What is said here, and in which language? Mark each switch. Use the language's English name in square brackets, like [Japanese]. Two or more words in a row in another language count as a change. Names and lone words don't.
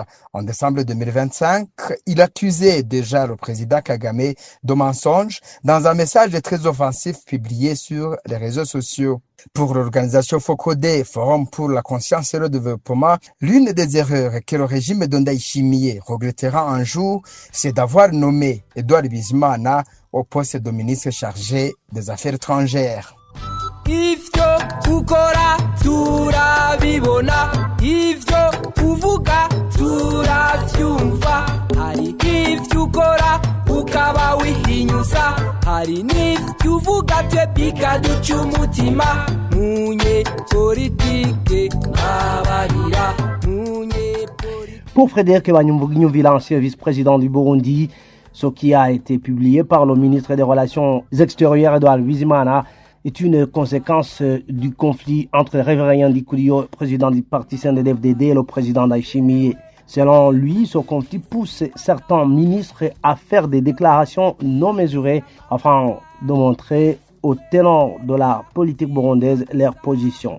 [French] En décembre 2025, il accusait déjà le président Kagame de mensonges dans un message très offensif publié sur les réseaux sociaux. Pour l'organisation FOCODE, Forum pour la conscience et le développement, l'une des erreurs que le régime de Ndayishimiye regrettera un jour, c'est d'avoir nommé Edouard Bizimana au poste de ministre chargé des Affaires étrangères. [Rundi] Ivyo ukora turabibona, ivyo uvuga turavyumva, hari ivyo ukora ukaba wihinyuza, hari n'ivyo uvuga twe bikaduca umutima, munye politike abarira munye. [French] Pour Frédéric Banyumvugnyuvi, l'ancien vice-président du Burundi, ce qui a été publié par le ministre des Relations extérieures Edouard Bizimana est une conséquence du conflit entre Révérien Ndikurio, président du parti CNDD-FDD, et le président Ndayishimiye. Selon lui, ce conflit pousse certains ministres à faire des déclarations non mesurées afin de montrer aux tenants de la politique burundaise leur position.